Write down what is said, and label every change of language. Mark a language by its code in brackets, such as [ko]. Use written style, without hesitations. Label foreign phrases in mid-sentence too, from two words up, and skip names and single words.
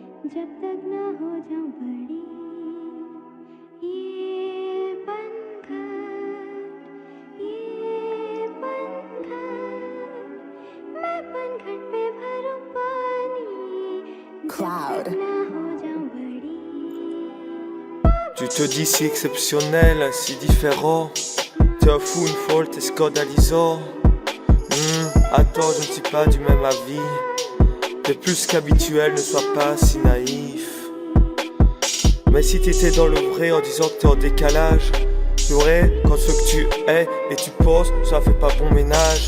[hi] जब तक न हो जाऊं बड़ी ये पनघट मैं पनघट पे भरूं पानी Cloud. जब तक न हो जाऊं बड़ी [fr] Tu te dis si exceptionnel, si différent. T'es un fou, une folle, t'es scandalisant. Attends, je ne suis pas du même avis. T'es plus qu'habituel, ne sois pas si naïf. Mais si t'étais dans le vrai en disant que t'es en décalage, c'est vrai, quand ce que tu es et tu penses, ça fait pas bon ménage.